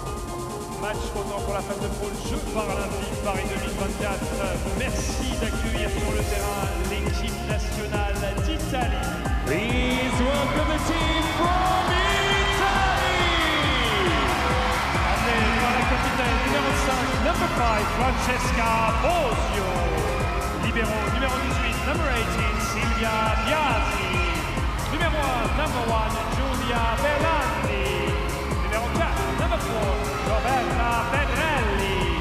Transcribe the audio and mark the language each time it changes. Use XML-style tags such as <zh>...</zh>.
<fr>Pour la phase de poule Jeux Paralympiques Paris 2024. Merci d'accueillir sur le terrain l'équipe nationale d'Italie.</fr> <en>Please welcome the team from Italy.</en> <fr>Amené par la capitaine numéro 5,</fr> <en>number 5,</en> <fr>Francesca Bosio. Libéro numéro 18,</fr> <en>number 18,</en> <fr>Silvia Biasi. Numéro 1,</fr> <en>number 1,</en> <fr>Giulia Bellandi. Numéro 4,</fr> <en>number 4,</en> <fr>Roberta Pedrelli.</fr>